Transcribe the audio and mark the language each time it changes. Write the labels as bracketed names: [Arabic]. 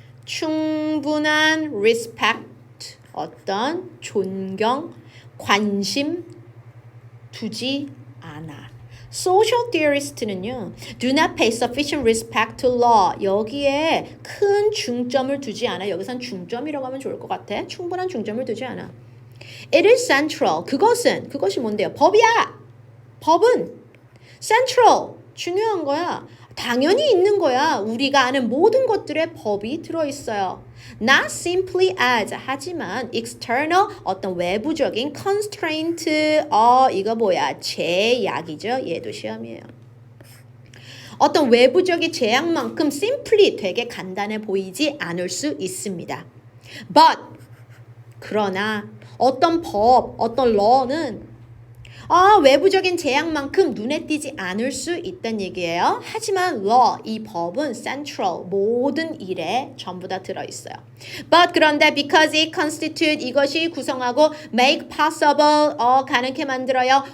[Korean] 충분한 respect 어떤 존경 관심 두지 않아. [English] Social theorist는요, do not pay sufficient respect to law. [Korean] 여기에 큰 중점을 두지 않아. 여기선 중점이라고 하면 좋을 것 같아. 충분한 중점을 두지 않아. [English] It is central. [Korean] 그것이 뭔데요? 법이야. 법은 central. 중요한 거야. 당연히 있는 거야. 우리가 아는 모든 것들에 법이 들어있어요. [English] Not simply as [Korean] 하지만 [English] external [Korean] 어떤 외부적인 [English] constraint [Korean] 이거 뭐야 제약이죠. 얘도 시험이에요. 어떤 외부적인 제약만큼 simply 되게 간단해 보이지 않을 수 있습니다. But 그러나 어떤 법 어떤 law는 외부적인 제약만큼 눈에 띄지 않을 수 있다는 얘기예요. 하지만 law, 이 법은 central, 모든 일에 전부 다 들어있어요. [English] But [Korean] 그런데 [English] because it constitute, [Korean] 이것이 구성하고 [English] make possible, [Korean] 가능케 만들어요.